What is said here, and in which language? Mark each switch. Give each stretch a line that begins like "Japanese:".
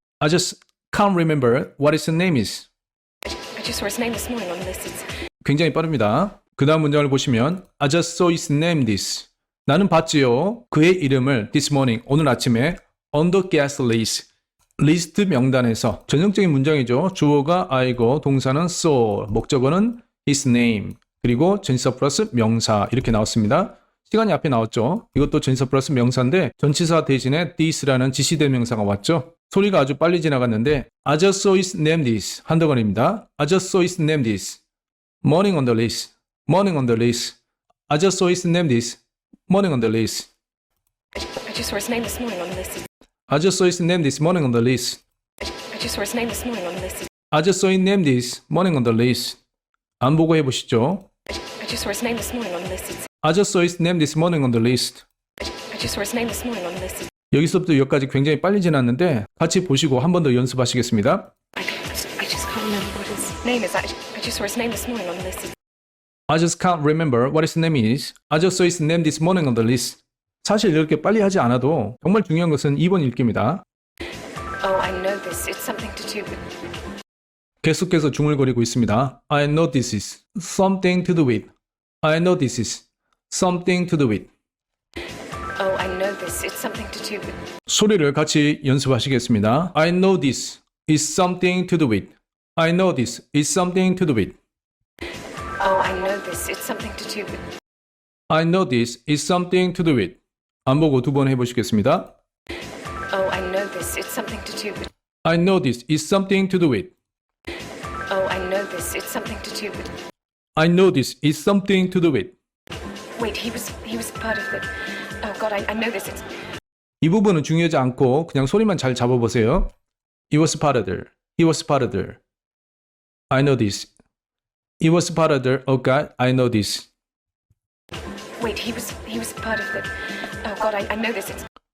English: I just can't remember what his name is. I just saw his name this morning on the list. It's
Korean: 굉장히 빠릅니다. 그 다음 문장을 보시면
English: I just saw his name this.
Korean: 나는 봤지요. 그의 이름을
English: this morning,
Korean: 오늘 아침에
English: on the guest list.
Korean: 리스트 명단에서. 전형적인 문장이죠. 주어가 I고 동사는 saw, 목적어는 his name, 그리고 전치사 플러스 명사 이렇게 나왔습니다. 시간이 앞에 나왔죠. 이것도 전치사 플러스 명사인데 전치사 대신에 this라는 지시대명사가 왔죠. 소리가 아주 빨리 지나갔는데
English: I just saw his name this
Korean: 한덕원입니다.
English: I just saw his name this. Morning on the list. Morning on the list. I just saw his name this. Morning on the list. I just saw his name this morning on the list. I just saw his name this morning on the list. I just saw his name this morning on the list. I just saw his name this morning on the list.
Korean: 안 보고 해보시죠.
English: I just saw his name this morning on the list. I just saw his name this morning on the list. I just saw his name this morning on the list.
Korean: 여기서부터 여기까지 굉장히 빨리 지났는데 같이 보시고 한 번 더 연습하시겠습니다.
English: I just can't remember what his name is. I just saw his name this morning on the list. I just can't remember what his name is. I just saw his name this morning on the list.
Korean: 사실 이렇게 빨리 하지 않아도 정말 중요한 것은 2번 읽기입니다.
English: Oh, I know this. It's something to do with.
Korean: 계속해서 중얼거리고 있습니다.
English: I know this is something to do with. I know this is something to do with. Oh, I know this. It's something to do with.
Korean: 소리를 같이 연습하시겠습니다.
English: I know this is something to do with. I know this is something to do with. Oh, I know this. It's something to do with. I know this is something to do with.
Korean: 안 보고 두 번 해보시겠습니다.
English: Oh, I know this. It's something to do with. I know this is something to do with. Oh, I know this. It's something to do with. I know this is something to do with. Wait, he was part of the. Oh God, I know this. It's.
Korean: 이 부분은 중요하지 않고 그냥 소리만 잘 잡아보세요.
English: It was part of the. He was part of the. I know this. It was part of the. Oh God, I know this. Wait, he was part of the. Oh God, I know this. It's.